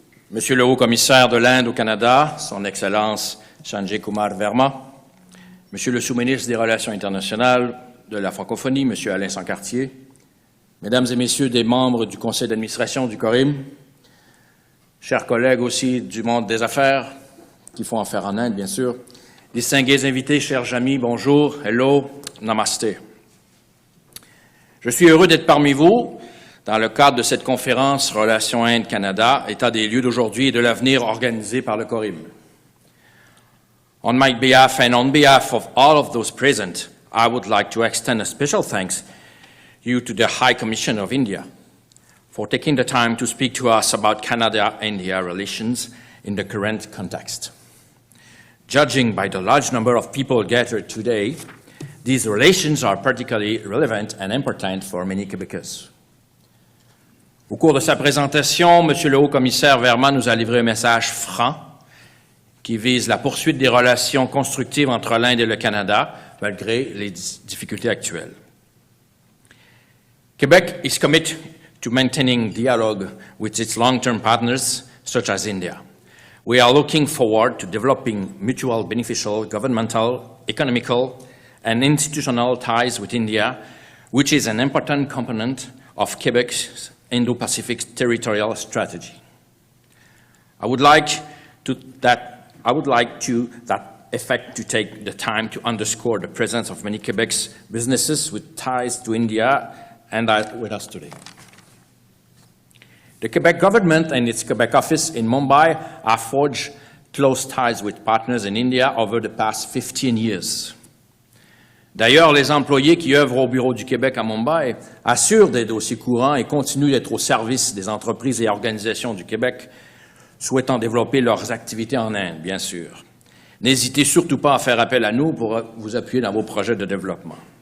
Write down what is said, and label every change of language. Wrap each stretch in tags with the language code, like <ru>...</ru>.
<fr>Monsieur le Haut-Commissaire de l'Inde au Canada, Son Excellence Sanjay Kumar Verma, Monsieur le Sous-ministre des Relations internationales de la francophonie, Monsieur Alain Sancartier, Mesdames et Messieurs des membres du Conseil d'administration du CORIM, chers collègues aussi du monde des affaires, qui font affaire en Inde, bien sûr, distingués invités, chers amis, bonjour, hello, namaste. Je suis heureux d'être parmi vous dans le cadre de cette conférence Relations Inde-Canada, état des lieux d'aujourd'hui et de l'avenir organisée par le CORIM.</fr> <en>On my behalf and on behalf of all of those present, I would like to extend a special thanks to the High Commissioner of India for taking the time to speak to us about Canada-India relations in the current context. Judging by the large number of people gathered today, these relations are particularly relevant and important for many Québécois.</en> <fr>Au cours de sa présentation, M. le Haut-Commissaire Verma nous a livré un message franc qui vise la poursuite des relations constructives entre l'Inde et le Canada, malgré les difficultés actuelles.</fr> <en>Quebec is committed to maintaining dialogue with its long-term partners, such as India. We are looking forward to developing mutual beneficial governmental, economical, and institutional ties with India, which is an important component of Quebec's Indo-Pacific territorial strategy. I would like to that effect to take the time to underscore the presence of many Quebec's businesses with ties to India and with us today. The Quebec government and its Quebec office in Mumbai have forged close ties with partners in India over the past 15 years.</en> <fr>D'ailleurs, les employés qui œuvrent au bureau du Québec à Mumbai assurent des dossiers courants et continuent d'être au service des entreprises et organisations du Québec souhaitant développer leurs activités en Inde, bien sûr. N'hésitez surtout pas à faire appel à nous pour vous appuyer dans vos projets de développement.</fr>